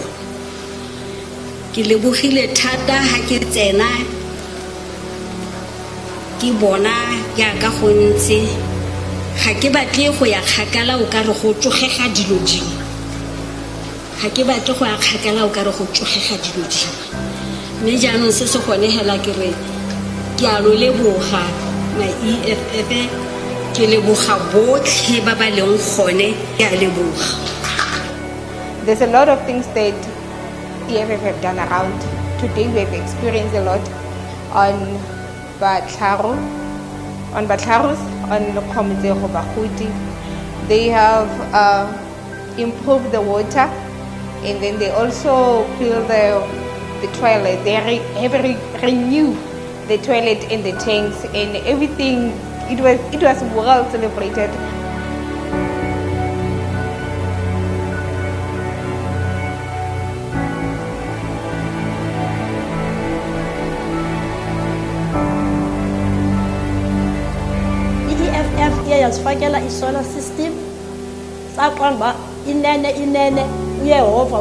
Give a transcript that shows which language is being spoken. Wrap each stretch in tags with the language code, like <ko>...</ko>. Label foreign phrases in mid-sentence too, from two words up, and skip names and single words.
<tn>Ke lebogile thata ha ke tsena ke bona ya ka go ntse ga ke batle go ya kgakala o ka re go tsogega dilo dingwe. Ga ke batle go ya kgakala o ka re go tsogega dilo dingwe. Mme jaanong se se gone hela ke re ke a lo leboga ma EFF, ke leboga botlhe ba ba leng gone, ke a leboga.</tn> <en>There's a lot of things that EFF have done around. Today we have experienced a lot on Batlarus, on Kgomotsego Bagodi. They have improved the water, and then they also build the toilet. They have renewed the toilet and the tanks and everything. It was well celebrated.</en> <zu>Yasifakela isolar system saqamba inene uyehova</zu>